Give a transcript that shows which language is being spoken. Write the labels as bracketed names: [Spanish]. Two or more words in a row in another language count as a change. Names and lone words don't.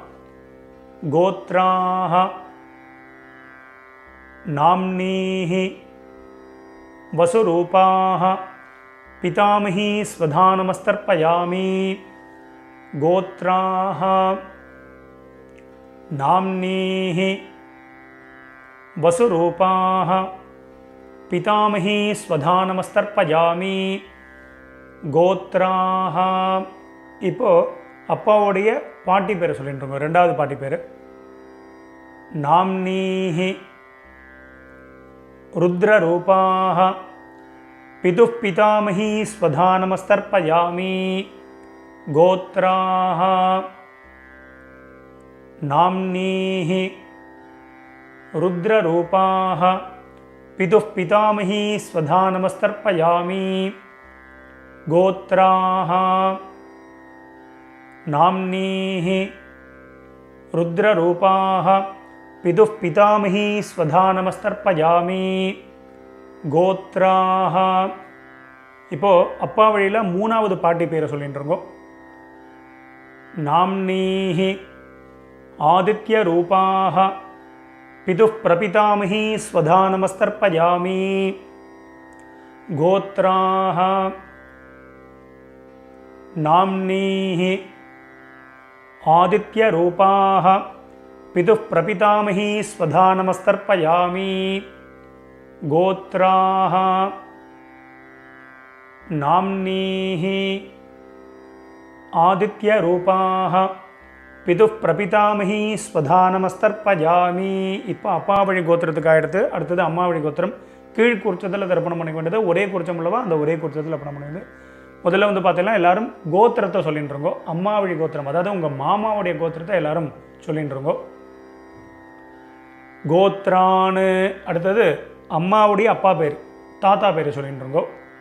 [Sanskrit] गोत्राः नाम्नीः वसुरूपाः पितामही स्वधा नमस्तर्पयामि गोत्राः नाम्नीः वसुरूपाः पितामही स्वधा नमस्तर्पयामि गोत्राः. [Tamil] இப்போ அப்பாவுடைய பாட்டி பேரை சொல்லிட்டு இருக்கோம். ரெண்டாவது பாட்டி பேர் [Sanskrit] நாம்னீஹி रुद्ररूपाः पितुः पितामही स्वधा नमस्तर्पयामि गोत्राः नाम्नीः रुद्ररूपाः पितुः पितामही स्वधा नमस्तर्पयामि गोत्राः नाम्नीः रुद्ररूपाः पितुः पितामही स्वधा नमस्तर्पयामि गोत्राः. [Tamil] இப்போ அப்பா வழியில் மூணாவது பாட்டி பேரை சொல்லிட்டு இருக்கோம். [Sanskrit] नाम्नीः आदित्यरूपाः पितुः प्रपितामही स्वधा नमस्तर्पयामि गोत्राः नाम्नीः आदित्यरूपाः पितुः प्रपितामही स्वधा नमस्तर्पयामि गोत्राः नाम्नीः आदित्यरूपाः पितुः प्रपितामही स्वधा नमस्तर्पयामि. [Tamil] இப்போ அப்பா வழி கோத்திரத்துக்கு ஆகிடுது. அடுத்தது அம்மா வழி கோத்திரம். கீழ் குறிச்சத்தில் தர்ப்பணம் பண்ணிக்க வேண்டியது. ஒரே குறிச்சம் உள்ளவா அந்த ஒரே குறிச்சத்தில் தர்ப்பணம் பண்ண வேண்டியது. முதல்ல வந்து பார்த்தீங்கன்னா எல்லாரும் கோத்திரத்தை சொல்லிட்டு இருக்கோம். அம்மா வழி கோத்திரம் அதாவது உங்கள் மாமாவுடைய கோத்திரத்தை எல்லாரும் சொல்லிட்டு இருக்கோம். கோத்ரான்னு அடுத்தது அம்மாவுடைய அப்பா பேர் தாத்தா பேர் சொல்லிட்டு இருக்கோம்.